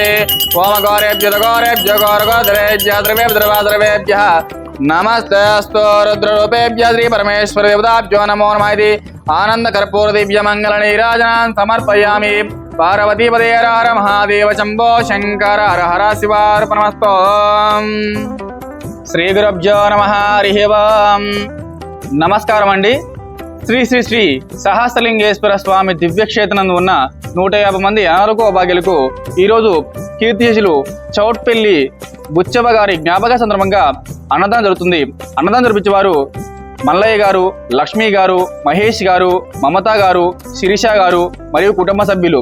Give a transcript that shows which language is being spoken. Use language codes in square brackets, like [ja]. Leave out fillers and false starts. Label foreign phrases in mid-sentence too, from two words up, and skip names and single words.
[sa] ओम गौरेभ्यो गौरगोधरेभ्यः द्रवेभ्यः नमस्तेऽस्तु रुद्ररूपेभ्यः श्री परमेश्वर देवताभ्यो नमो नमः। इति आनंद कर्पूर दिव्य मंगल नीराजनान् समर्पयामि। पार्वती पदे हर हर महादेव शंभो शंकर हर हर शिवार्पणमस्तु। श्री गुरुभ्यो नमः हरिः ओम्। [te] నమస్కారం అండి। శ్రీ శ్రీ శ్రీ సహస్రలింగేశ్వర స్వామి దివ్యక్షేత్రం ఉన్న 150 మంది అనారోగ్య భాగ్యులకు ఈరోజు కీర్తిశేషులు చౌట్పల్లి బుచ్చవ్వ గారి జ్ఞాపక సందర్భంగా అన్నదానం జరుగుతుంది। అన్నదానం జరిపించేవారు మల్లయ్య గారు, లక్ష్మీ గారు, మహేష్ గారు, మమతా గారు, శిరీష గారు మరియు కుటుంబ సభ్యులు।